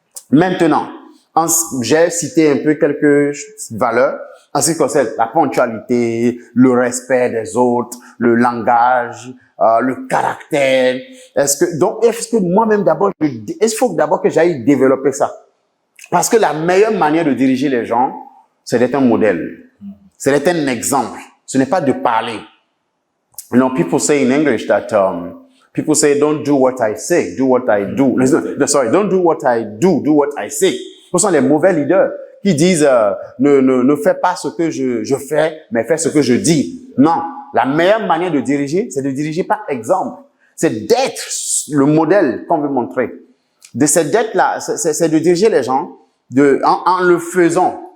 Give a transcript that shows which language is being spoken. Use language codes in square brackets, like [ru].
[fr] Maintenant, j'ai cité un peu quelques valeurs en ce qui concerne la ponctualité, le respect des autres, le langage, le caractère. Est-ce que moi-même d'abord, il faut d'abord que j'aille développer ça. Parce que la meilleure manière de diriger les gens, c'est d'être un modèle. C'est d'être un exemple. Ce n'est pas de parler. [en] You know, people say in English that, people say, don't do what I say, do what I do. Sorry, don't do what I do what I say. [fr] Ce sont les mauvais leaders qui disent, ne fais pas ce que je fais, mais fais ce que je dis. Non. La meilleure manière de diriger, c'est de diriger par exemple. C'est d'être le modèle qu'on veut montrer. De cette dette-là, c'est de diriger les gens en le faisant.